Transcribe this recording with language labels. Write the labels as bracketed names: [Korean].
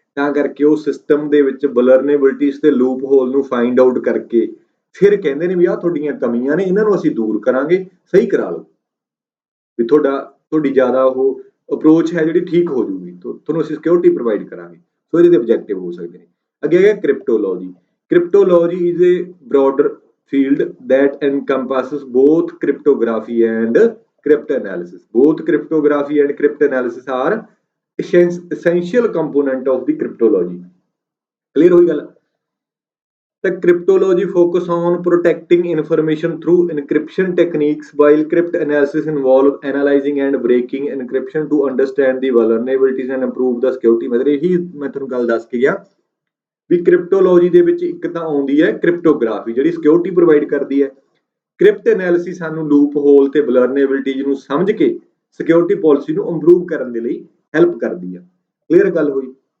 [Punjabi] ਤਾਂ ਕਰਕੇ ਉਹ ਸਿਸਟਮ ਦੇ ਵਿੱਚ ਵਲਨਰੇਬਿਲਟੀਜ਼ ਤੇ ਲੂਪ ਹੋਲ ਨੂੰ ਫਾਈਂਡ ਆਊਟ ਕਰਕੇ ਫਿਰ ਕਹਿੰਦੇ ਨੇ ਵੀ ਆਹ ਤੁਹਾਡੀਆਂ ਕਮੀਆਂ ਨੇ, ਇਹਨਾਂ ਨੂੰ ਅਸੀਂ ਦੂਰ ਕਰਾਂਗੇ, ਸਹੀ ਕਰਾ ਲਓ, ਵੀ ਤੁਹਾਡੀ ਜ਼ਿਆਦਾ ਉਹ ਅਪਰੋਚ ਹੈ ਜਿਹੜੀ ਠੀਕ ਹੋ ਜੂਗੀ, ਤੁਹਾਨੂੰ ਅਸੀਂ ਸਿਕਿਉਰਿਟੀ ਪ੍ਰੋਵਾਈਡ ਕਰਾਂਗੇ। ਸੋ ਇਹਦੇ ਆਬਜੈਕਟਿਵ ਹੋ ਸਕਦੇ ਨੇ। ਅੱਗੇ ਹੈਗਾ ਕ੍ਰਿਪਟੋਲੋਜੀ। [English] Cryptology is a broader field that encompasses both cryptography and cryptanalysis. Both cryptography and cryptanalysis are essential component of the cryptology. Clear [Punjabi] ਹੋਈ ਗੱਲ? [English] The cryptology focus on protecting information through encryption techniques, while cryptanalysis involve analyzing and breaking encryption to understand the vulnerabilities and improve the security। [Punjabi] ਮਤਲਬ ਇਹੀ ਮੈਂ ਤੁਹਾਨੂੰ ਗੱਲ ਦੱਸ ਕੇ ਗਿਆ ਵੀ ਕ੍ਰਿਪਟੋਲੋਜੀ ਦੇ ਵਿੱਚ ਇੱਕ ਤਾਂ ਆਉਂਦੀ ਹੈ ਕ੍ਰਿਪਟੋਗ੍ਰਾਫੀ, ਜਿਹੜੀ ਸਿਕਿਉਰਿਟੀ ਪ੍ਰੋਵਾਈਡ ਕਰਦੀ ਹੈ। ਕ੍ਰਿਪਟ ਐਨਾਲਿਸਿਸ ਸਾਨੂੰ ਲੂਪ ਹੋਲ ਤੇ ਵਲਨਰੇਬਿਲਟੀਜ਼ ਨੂੰ ਸਮਝ ਕੇ ਸਿਕਿਉਰਿਟੀ ਪਾਲਿਸੀ ਨੂੰ ਇੰਪਰੂਵ ਕਰਨ ਦੇ ਲਈ ਹੈਲਪ ਕਰਦੀ ਆ। ਕਲੀਅਰ ਗੱਲ ਹੋਈ?